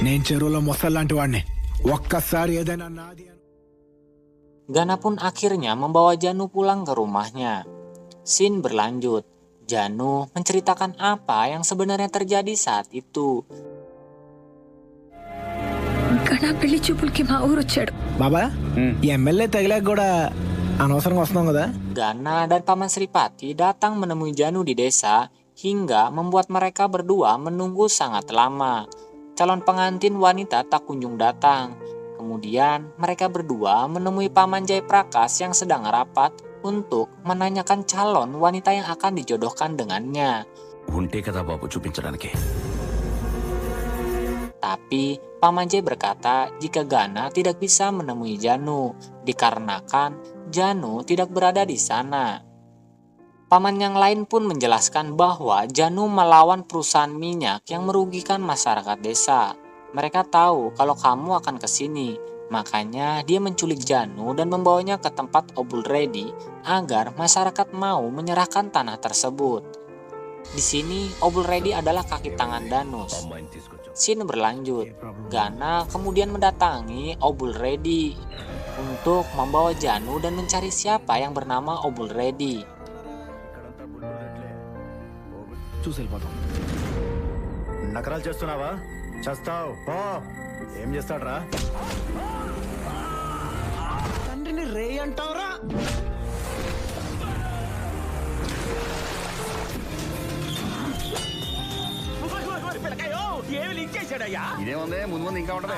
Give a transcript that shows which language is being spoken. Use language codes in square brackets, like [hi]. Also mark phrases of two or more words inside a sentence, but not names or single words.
[te] చెరువులో మొసల్లాంటి వాడిని ఒక్కసారి ఏదైనా నాది [id] Gana pun akhirnya membawa Janu pulang ke rumahnya. Scene berlanjut. Janu menceritakan apa yang sebenarnya terjadi saat itu. [te] గణ పెళ్లి చూపులకి మా ఊరు వచ్చాడు. బాబా ఈ ఎమ్మెల్యే తగిలాక కూడా అనవసరంగా వస్తున్నాం కదా. [id] Gana dan Paman Sripati datang menemui Janu di desa hingga membuat mereka berdua menunggu sangat lama. Calon pengantin wanita tak kunjung datang. Kemudian mereka berdua menemui Paman Jaiprakas yang sedang rapat untuk menanyakan calon wanita yang akan dijodohkan dengannya. [te] ఉంటే కదా బాబు చూపించడానికి. [id] Tapi Paman Jai berkata jika Gana tidak bisa menemui Janu dikarenakan Janu tidak berada di sana. Paman yang lain pun menjelaskan bahwa Janu melawan perusahaan minyak yang merugikan masyarakat desa. Mereka tahu kalau kamu akan ke sini, makanya dia menculik Janu dan membawanya ke tempat Obul Redi agar masyarakat mau menyerahkan tanah tersebut. Di sini Obul Redi adalah kaki tangan Danus. Scene berlanjut. Gana kemudian mendatangi Obul Redi untuk membawa Janu dan mencari siapa yang bernama Obul Redi. [te] చూసి వెళ్ళిపోతాం. నకరాలు చేస్తున్నావా? చేస్తావు పో. ఏం చేస్తాడ్రా? తండ్రిని రే అంటావురా? ఇదేముంది ముందు ముందు ఇంకా ఉంటది.